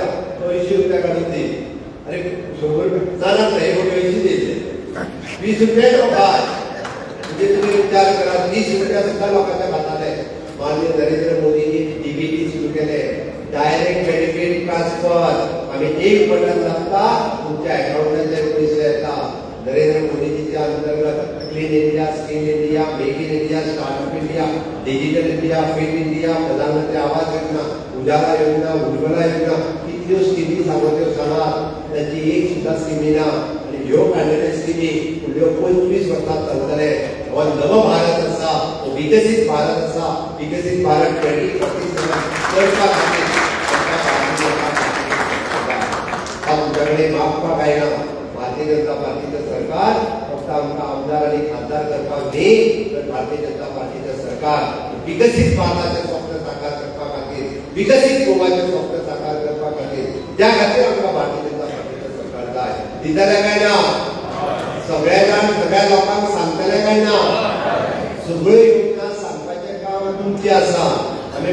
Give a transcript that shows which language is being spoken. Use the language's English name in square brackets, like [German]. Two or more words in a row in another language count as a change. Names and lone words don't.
[Konkani] तो 80 रुपया काडून दी अरे 100 रुपया ना हे फावटी 80 दिले 20 रुपया तो काय म्हणजे तुम्ही विचार करा 20 रुपया सुद्धा लोकांच्या खाताले माननीय नरेंद्र मोदींनी डीबीटी सुरू केले [English] direct benefit transfer [Konkani] आम्ही एक बटन दाबता तुमच्या अकाउंटाचेर पैसे येता नरेंद्र मोदीजीच्या अंतर्गत क्लीन इंडिया स्किल इंडिया मेक इन इंडिया स्टार्टअप इंडिया डिजिटल इंडिया फिट इंडिया प्रधानमंत्री आवास योजना उजाला योजना उज्ज्वला योजना कितल्यो स्किमी सांगल्यो सांगात त्याची एक सुद्धा स्किमी ना आनी ह्यो काडलेल्यो स्किमी फुडल्यो 25 वर्सां चलतले हो नवो भारत आसा हो विकसीत भारत आसा विकसीत भारत 2047 करपा खातीर तुमच्याकडे मागपाक आयना भारतीय जनता पार्टीचं सरकार फक्त आमकां आमदार आणि खासदार करपाक न्ही तर भारतीय जनता पार्टीचं सरकार विकसीत भारताचे स्वप्न साकार करपा खातीर विकसीत गोवाचे स्वप्न साकार करपा खातीर त्या खातीर आमकां भारतीय जनता पार्टीचं सरकार जाय दितले काय ना सगळे जाण सगळ्या लोकांक सांगतले काय ना सगळ्यो योजना सांगपाचें काम तुमचें आसा आमी